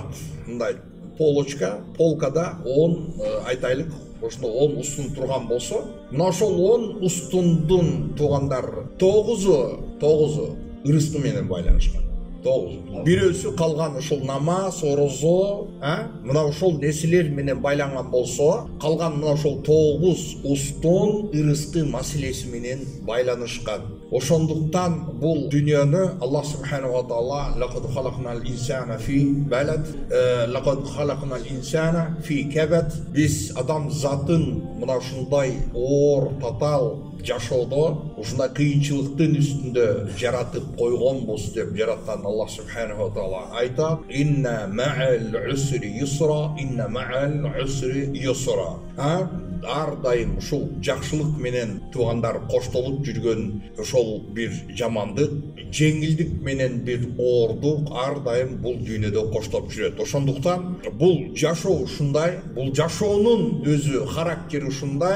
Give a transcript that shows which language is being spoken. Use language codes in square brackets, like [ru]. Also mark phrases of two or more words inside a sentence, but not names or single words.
[ky] Мындай полкада 10 айтайлык, ошондо 10 устун турган болсо, мына ошол 10 устундун туугандар 9-у ырыскы менен байланышкан. 9. Бирөөсү калган ушул намаз, орозо, мына ошол нерселер менен байланган болсо, калган мына ошол 9 устун ырыскы маселеси менен байланышкан. Ошондуктан бул дүйнөнү [ar] Аллах سبحانه وتعالى لقد خلقنا الإنسان في بلد لقد خلقنا الإنسان في كبد. [ky] Биз адам затын мына ушундай оор татал жашоодо, ушундай кыйынчылыктын үстүндө жаратып койгонбуз деп жараткан Аллах [ar] سبحانه وتعالى [ky] айтат: [ar] "إن مع العسر يسرا إن مع العسر يسرا." [ky] Ар дайым ушул жакшылык менен туугандар коштолуп жүргөн ошол бир жамандык, жеңилдик менен бир оордук ар дайым бул дүйнөдө коштоп жүрөт. Ошондуктан бул жашоо ушундай, бул жашоонун өзү характери ушундай.